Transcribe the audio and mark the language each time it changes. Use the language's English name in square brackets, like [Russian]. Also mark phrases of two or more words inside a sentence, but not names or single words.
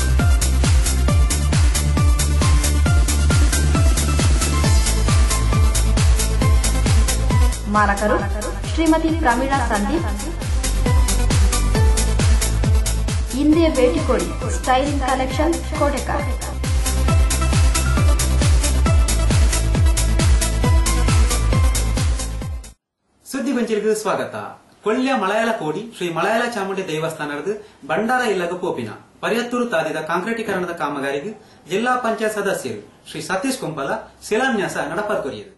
[Kannada] ಮಾಲಕರು ಶ್ರೀಮತಿ ಪ್ರಮೀಳಾ ಸಂದೀಪ್. ಹಿಂದೆ ಭೇಟಿ ಕೊಡಿ. ಸ್ಟೈಲಿಂಗ್ ಕಲೆಕ್ಷನ್, ಕೋಟೆಕಾರ್. ಸುದ್ದಿ ಗೊಂಚಲಿಗೆ ಸ್ವಾಗತ. [Tulu] ಕೊಳ್ಳ್ಯ ಮಲಯಾಳ ಕೋಡಿ ಶ್ರೀ ಮಲಯಾಳ ಚಾಮುಂಡಿ ದೇವಸ್ಥಾನದ ಬಂಡಾರ ಇಲ್ಲಗ ಪೋಪಿನ ಪರಿಯತ್ತೂರು ತಾದಿದ ಕಾಂಕ್ರೀಟೀಕರಣದ ಕಾಮಗಾರಿಗೆ ಜಿಲ್ಲಾ ಪಂಚಾಯತ್ ಸದಸ್ಯರು ಶ್ರೀ ಸತೀಶ್ ಕುಂಪಲ ಶಿಲಾನ್ಯಾಸ ನಡಪರ್ಕೊರಿಯರು.